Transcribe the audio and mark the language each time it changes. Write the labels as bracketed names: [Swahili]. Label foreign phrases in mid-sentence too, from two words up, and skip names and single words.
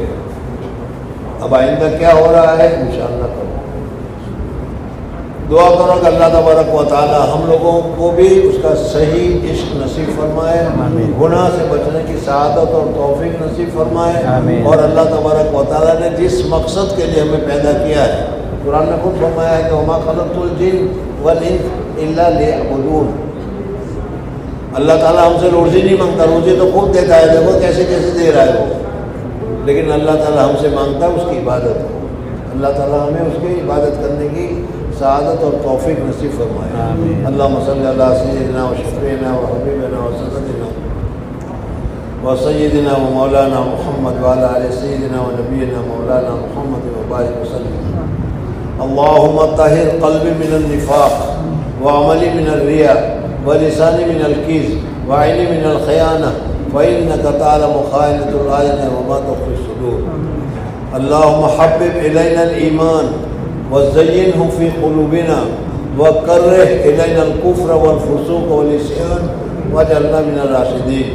[Urdu] اب آئندہ کیا ہو رہا ہے انشاءاللہ کرو، دعا کرو کہ اللہ تبارک و تعالیٰ ہم لوگوں کو بھی اس کا صحیح عشق نصیب فرمائے، گناہ سے بچنے کی سعادت اور توفیق نصیب فرمائے، اور اللہ تبارک و تعالیٰ نے جس مقصد کے لیے ہمیں پیدا کیا ہے، قرآن نے خود فرمایا ہے کہ [Arabic] وما خلقت الجن والانس الا لیعبدون۔ [Urdu] اللہ تعالیٰ ہم سے روزی نہیں مانگتا، روزی تو خود دیتا ہے، دیکھو کیسے کیسے دے رہا ہے وہ، لیکن اللہ تعالیٰ ہم سے مانگتا ہے اس کی عبادت ہو۔ اللہ تعالیٰ ہمیں اس کی عبادت کرنے کی سعادت اور توفیق نصیب فرمائے۔ [Arabic] اللہم صلی اللہ سیدنا و شفیعنا و حبیبنا و سندنا و سیدنا و مولانا محمد وعلی آل سیدنا و نبینا مولانا محمد و بارک وسلم۔ اللہم طہر قلبی من النفاق و عملی من الریاء و لسانی من الکذب و عینی من الخیانہ فإنك تعلم خائنة الأعين وما تخفي الصدور۔ اللهم حبب إلينا الإيمان وزينه في قلوبنا وكره إلينا الكفر والفسوق والعصيان واجعلنا من الراشدين۔